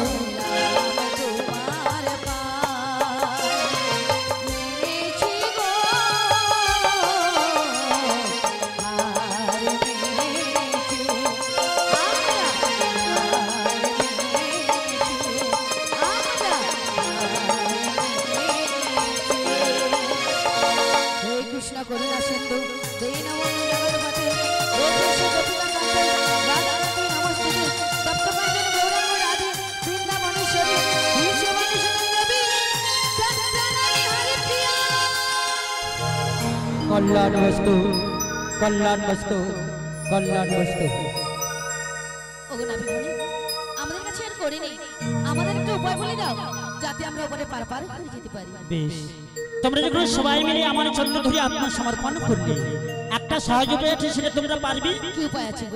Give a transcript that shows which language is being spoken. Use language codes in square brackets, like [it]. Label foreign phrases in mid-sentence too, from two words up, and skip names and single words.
[bn] তোমার পায় মেনেছি গো হার মেনেছি আমরা হার মেনেছি আমরা [sa] হে কৃষ্ণ করুণা সিন্ধু দীনবন্ধু জগৎপতে গোপীশ গোপিকাকান্তে রাধাকান্তে নমস্তুতে তপ্তকাঞ্চন গৌরাঙ্গ রাধে বৃন্দাবনেশ্বরী বিশ্ববাণী সুনন্দবী সত্যনারায়ণী হরিপ্রিয়া [bn] কল্যাণ বস্তু কল্যাণ বস্তু কল্যাণ বস্তু ওগো নাবি বলি আমাদের কাছে আর করে নেই আমাদের একটা উপায় বলে দাও যাতে আমরা উপরে পার পার করে যেতে পারি বেশ তোমরা যখন সবাই মিলে আমার চন্দ্র ধরে আত্মসমর্পণ করলে একটা সহজ উপায় আছে সেটা তোমরা পারবে কি উপায় আছে গো